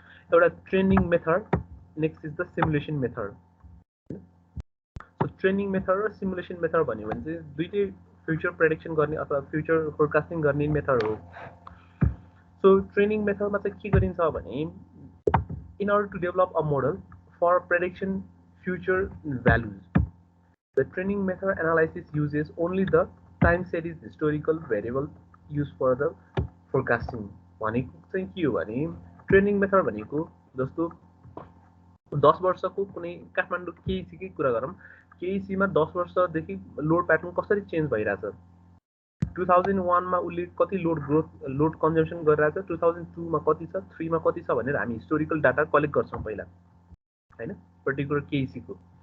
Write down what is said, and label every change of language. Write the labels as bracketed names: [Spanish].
[Nepali] एउटा training method [English] next is the simulation method [Nepali] so training method र simulation method भन्यो भने चाहिँ दुईटै फ्युचर प्रेडिक्सन गर्ने अथवा फ्युचर फोरकास्टिङ गर्ने मेथड हो सो ट्रेनिङ मेथडमा चाहिँ के गरिन्छ भने [English] In order to develop a model for prediction future values. The training method analysis uses only the time series historical variable used for the forecasting. [Nepali] भनेको चाहिँ के हो भने ट्रेनिङ मेथड भनेको जस्तो 10 वर्षको कुनै काठमाडौँ केइसीकै कुरा गरौँ, केइसीमा 10 वर्षदेखि लोड प्याटर्न कसरी चेन्ज भइरहेछ, 2001 मा उसले कति लोड कन्जम्सन गरिरहेछ, 2002 मा कति छ, 3 मा कति छ भनेर हामी हिस्टोरिकल डाटा कलेक्ट गर्छौँ पहिला हैन, पर्टिकुलर केइसीको।